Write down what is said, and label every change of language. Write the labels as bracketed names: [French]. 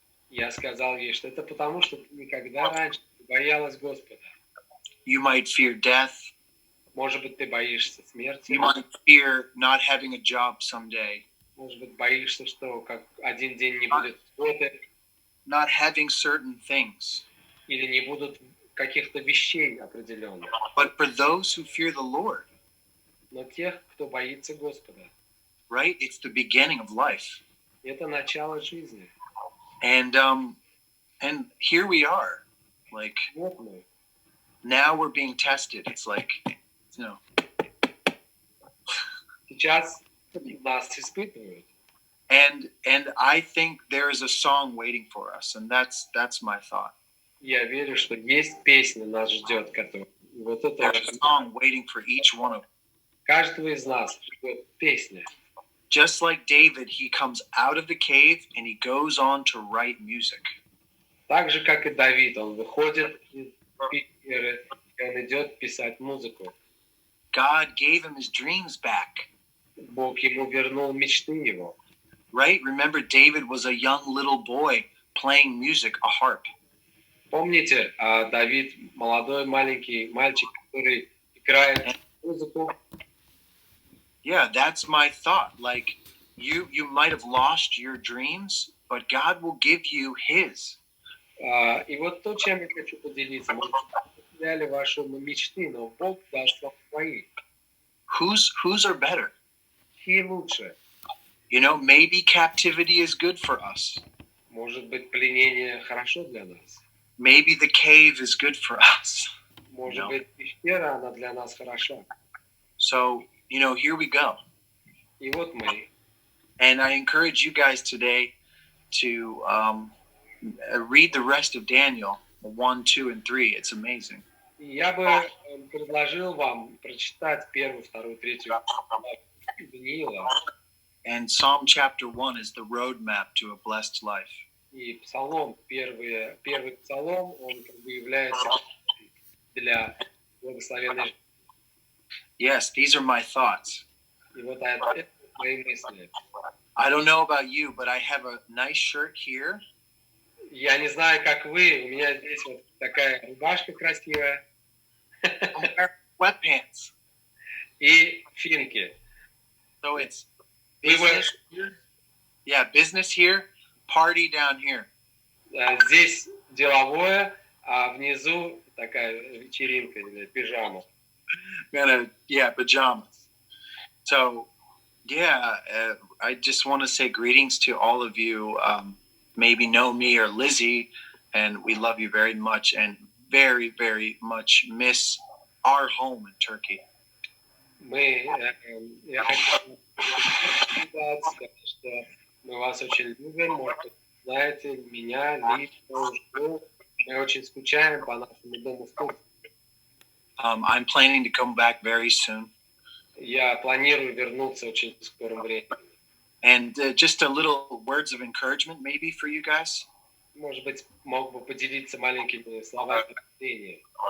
[Russian] Я сказал ей, что это потому, что ты никогда раньше не боялась Господа. [English] You might fear death. [Russian] Может быть, ты боишься смерти. [English] You might fear not having a job someday. [Russian] Может быть, боишься, что как один день не будет работы, [English] Not having certain things. [Russian] или не будут каких-то вещей определенных. [English] But for those who fear the Lord, [Russian] Но тех, кто боится Господа, [English] right? It's the beginning of life. [Russian] это начало жизни. [English] And here we are. Like, [Russian] Вот мы. [English] now we're being tested. It's like, [Russian] Сейчас нас испытывают. [English] And I think there is a song waiting for us, and that's my thought. [Russian] Я верю, что есть песня, нас ждет, которая. Вот это [English] There's a song waiting for each one of us. [Russian] каждого из нас ждет песня. [English] Just like David, he comes out of the cave and he goes on to write music. [Russian] Так же, как и Давид, он выходит из пещеры, и он идет писать музыку. [English] God gave him his dreams back. [Russian] Бог ему вернул мечты его. [English] Right? Remember, David was a young little boy playing music, a harp. [Russian] Помните, Давид молодой маленький мальчик, который играет музыку. [English] Yeah, that's my thought. Like, you might have lost your dreams, but God will give you his. [Russian] И вот то, чем я хочу поделиться. Может, вы потеряли ваши мечты, но Бог даст вам свои. [English] Whose are better? [Russian] Чьи лучше? [English] Maybe captivity is good for us. [Russian] Может быть, пленение хорошо для нас. [English] Maybe the cave is good for us. [Russian] Может быть, пещера, она для нас хороша. [English] So, here we go. [Russian] И вот мы. [English] And I encourage you guys today to read the rest of Daniel 1, 2, and 3. It's amazing. [Russian] Я бы предложил вам прочитать 1, 2, 3 Даниила. [English] And Psalm chapter 1 is the roadmap to a blessed life. [Russian] И Псалом, первый Псалом, он как бы является для благословенной жизни. [English] Yes, these are my thoughts. [Russian] И вот это мои мысли. [English] I don't know about you, but I have a nice shirt here. [Russian] Я не знаю, как вы, у меня здесь вот такая рубашка красивая [English] I'm wearing sweatpants. [Russian] и финки. [English] So it's We were- business here. Yeah, business here, party down here. [Russian] Здесь деловое, а внизу такая вечеринка или пижама. [English] Pajamas. So, I just want to say greetings to all of you. Maybe know me or Lizzie, and we love you very much and very, very much miss our home in Turkey. [Russian] Я хочу сказать, что мы вас очень любим, может быть, знаете, меня, лично, жду. Мы очень скучаем по нашему дому в Турции. [English] I'm planning to come back very soon. [Russian] Я планирую вернуться очень в скором времени. [English] And just a little words of encouragement maybe for you guys. [Russian] Может быть, мог бы поделиться маленькими словами вдохновения.